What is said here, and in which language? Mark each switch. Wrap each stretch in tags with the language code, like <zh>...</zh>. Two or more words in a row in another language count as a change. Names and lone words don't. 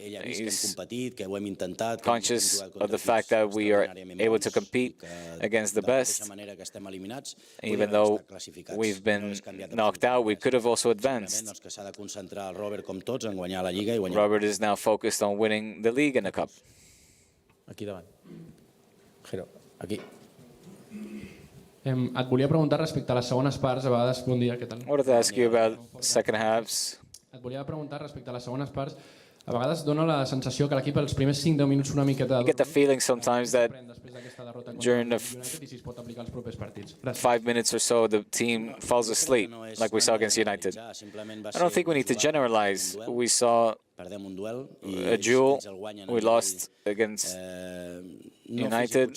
<en>He's conscious of the fact that we are able to compete against the best. Even though we've been knocked out, we could have also advanced. Robert is now focused on winning the league and the cup.</en> <ca>Et volia preguntar respecte a les segones parts, a vegades, bon dia, què tal?</ca> <en>I wanted to ask you about second halves.</en> <ca>Et volia preguntar respecte a les segones parts, a vegades dona la sensació que l'equip els primers 5-10 minuts una miqueta...</ca> <en>I get the feeling sometimes that during the 5 minutes or so, the team falls asleep, like we saw against United. I don't think we need to generalize. We saw a duel. We lost against United.</en>